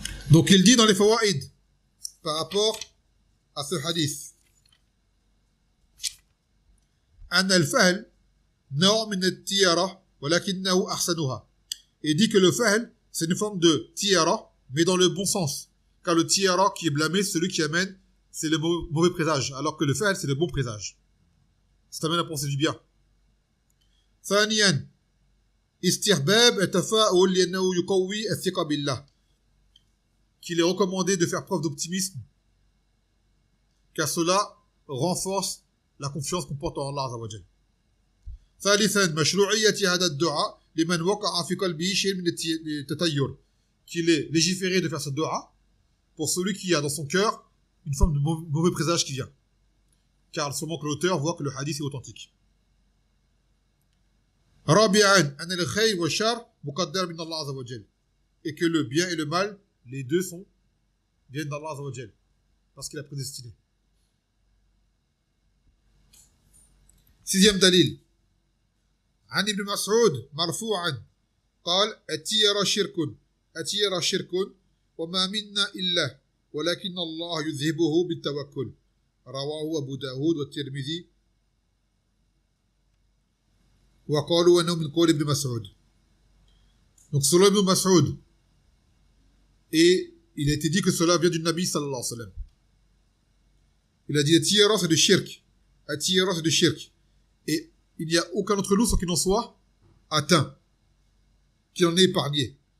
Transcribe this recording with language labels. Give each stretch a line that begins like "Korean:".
French: Donc il dit dans les fawaïd, par rapport à ce hadith,
Arabic: أن الفهل نوع من التيارة ولكنه أحسنها.
French: Et dit que le fahl, c'est une forme de tiara, mais dans le bon sens. Car le tiara qui est blâmé, celui qui amène, c'est le mauvais présage, alors que le fahl, c'est le bon présage. Ça t'amène à penser du bien.
Arabic: ثانيا استحباب التفاؤل لأنه يقوي الثقة بالله.
French: Qu'il est recommandé de faire preuve d'optimisme, car cela renforce la confiance qu'on porte en Allah Azza wa Jal.
Arabic: ثالثا مشروعية هذا الدعاء لمن وقع في قلبه شيء من التطير.
French: Qu'il est légiféré de faire ce dua pour celui qui a dans son cœur une forme de mauvais présage qui vient. Car seulement que l'auteur voit que le hadith est authentique.
Arabic: رابعا أن الخير والشر مقدر من الله عز وجل.
French: Et que le bien et le mal, les deux viennent d'Allah Azza wa Jal, parce qu'il a prédestiné. Sixième dalil.
Arabic: عن ابن مسعود مرفوعا قال التيرة شرك وما منا إلا ولكن الله يذهبه بالتوكل. رواه أبو داود والترمذي وقالوا أنه من قول ابن مسعود.
French: Donc selon Ibn Mas'ud, et il a été dit que cela vient du Nabi sallallahu alayhi wa sallam. Il a dit Atiyara c'est de shirk. Atiyara c'est de shirk. Et il n'y a aucun autre loup sans qu'il en soit atteint, qu'il en est épargné.